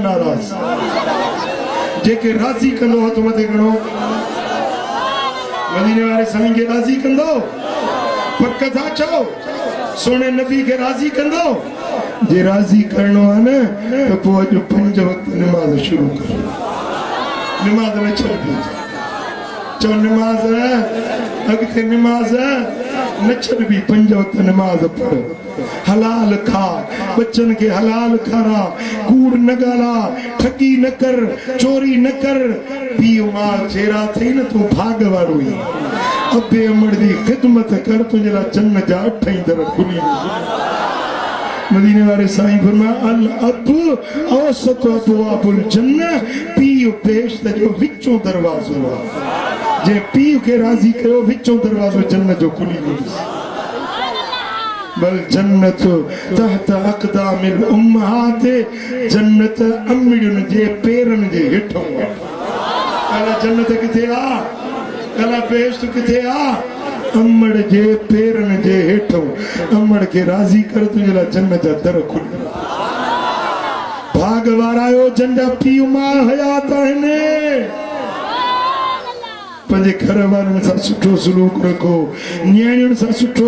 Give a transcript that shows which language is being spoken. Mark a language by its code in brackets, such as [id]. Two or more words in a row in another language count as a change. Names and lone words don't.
[sd] नाराज़ जेके राज़ी कंदो हथ मथे खणो मदीने वारे साईं खे राज़ी कंदो पक था चओ सोने नबी खे राज़ी कंदो जे राज़ी करणो आहे न त पोइ अॼु 5 वक़्त निमाज़ शुरू कर निमाज़ न छॾिबी चओ निमाज़ अॻिते निमाज़ न छॾिबी 5 वक़्त निमाज़ पढ़ हलाल खा बच्चन के हलाल खारा कूड़ न ॻाल्हा ठगी न कर चोरी न कर पीउ मां चेरा थई न तूं भाग वारो ई अबे अमड़ दी ख़िदमत कर तुंहिंजे लाइ जन्न जा 8 ई दर खुली मदीने वारे साईं फरमाया [ar] الأب أوسط أبواب الجنة [sd] पीउ बेश्त जो विचों दरवाज़ो आहे जे पीउ खे राज़ी कयो विचों दरवाज़ो जन्नत जो खुली वेंदुसि [ar] بل الجنة تحت أقدام الأمهات [sd] जन्नत अमड़ियुनि जे पेरनि जे हेठों अला जन्नत किथे आ अला बेश्त किथे आ अमड़ जे पेरनि जे हेठों अमड़ खे राज़ी कर तुंहिंजे लाइ जन्नत जा दर खुल भाग वारायो जंहिंजा पीउ मां हयात आहिनि पंहिंजे घर वारनि सां सुठो सलूक रखो न्याणियुनि सां सुठो